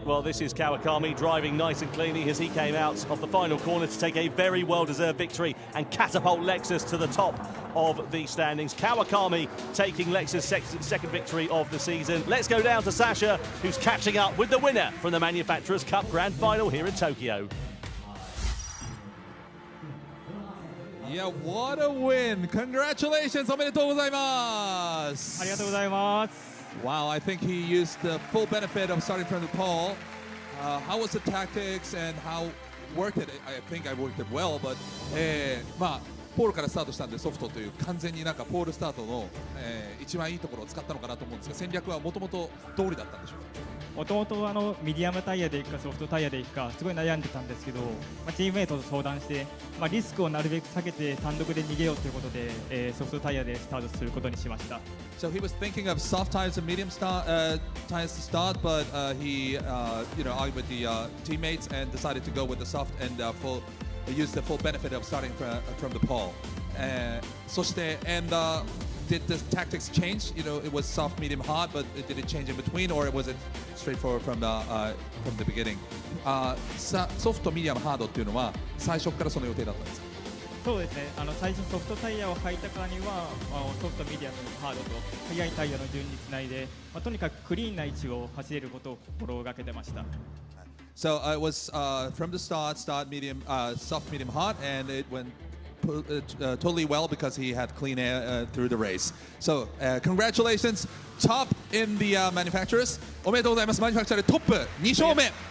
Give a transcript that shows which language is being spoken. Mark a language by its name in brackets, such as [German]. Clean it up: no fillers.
[English] Well, this is Kawakami driving nice and cleanly as he came out of the final corner to take a very well-deserved victory and catapult Lexus to the top of the standings. Kawakami taking Lexus' second victory of the season. Let's go down to Sasha, who's catching up with the winner from the Manufacturers' Cup Grand Final here in Tokyo. Yeah, what a win! Congratulations! [Japanese] おめでとうございます。ありがとうございます。 [English] Wow, I think he used the full benefit of starting from the pole. How was the tactics and how worked it? I think I worked it well, but [Japanese] まあポールからスタートしたんでソフトという完全になんかポールスタートの、一番いいところを使ったのかなと思うんですが、戦略はもともと通りだったんでしょうか。もともとミディアムタイヤでいくかソフトタイヤでいくかすごい悩んでたんですけど、チームメイトと相談して、リスクをなるべく避けて単独で逃げようということで、ソフトタイヤでスタートすることにしました。 [English] So he was thinking of soft tires and medium tires to start, but he argued with the teammates and decided to go with the soft and use the full benefit of starting from the pole. そして did the tactics change? You know, it was soft, medium, hard, but did it change in between, or was it straightforward from the beginning? [Japanese] ソフト、ミディアム、ハードっていうのは最初からその予定だったんですか？そうですね。最初ソフトタイヤを履いたからにはソフト、ミディアム、ハードと速いタイヤの順につないで、とにかくクリーンな位置を走れることを心がけてました。 [English] So it was from the start, medium, soft, medium, hard, and it went totally well because he had clean air through the race. So congratulations, top in the manufacturers. [Japanese] おめでとうございます。マニュファクチャーでトップ2勝目。